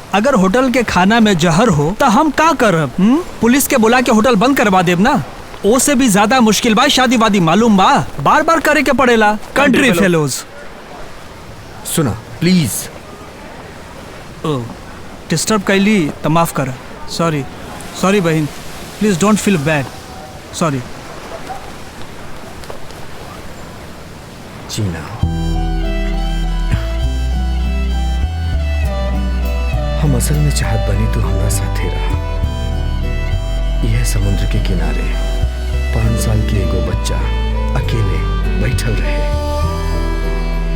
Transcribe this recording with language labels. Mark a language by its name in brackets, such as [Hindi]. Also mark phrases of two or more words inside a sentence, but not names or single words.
[Bhojpuri] अगर होटल के खाना में जहर हो तो हम का करब? पुलिस के बुला के होटल बंद करवा देब ना। ओ से भी ज्यादा मुश्किल बा शादी वादी, मालूम बा, बार बार करे के पड़ेला। [English] Country fellows. [Bhojpuri] सुना प्लीज। ओ डिस्टर्ब कैली तो माफ कर। सॉरी बहन, [English] Please don't feel bad. [Bhojpuri] सॉरी। जीना, हम असल में चाहत बनी तू हमारा साथे रहा। यह समुद्र के किनारे 5 साल के एगो बच्चा अकेले बैठल रहे।